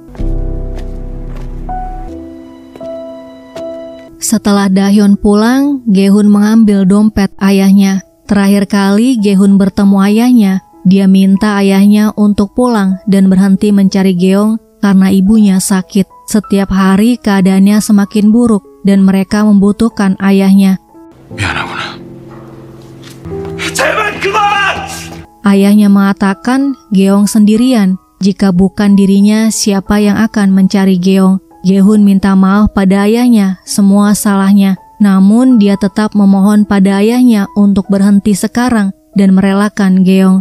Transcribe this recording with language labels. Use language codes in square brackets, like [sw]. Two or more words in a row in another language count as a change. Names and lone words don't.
[id] Setelah Dahyun pulang, Gehun mengambil dompet ayahnya. Terakhir kali Gehun bertemu ayahnya, dia minta ayahnya untuk pulang dan berhenti mencari Geong karena ibunya sakit. Setiap hari keadaannya semakin buruk dan mereka membutuhkan ayahnya. [ko] 미안하구나. 제발 그만! [id] Ayahnya mengatakan Geong sendirian. Jika bukan dirinya, siapa yang akan mencari Geong? Gehun minta maaf pada ayahnya, semua salahnya. Namun dia tetap memohon pada ayahnya untuk berhenti sekarang dan merelakan Geong.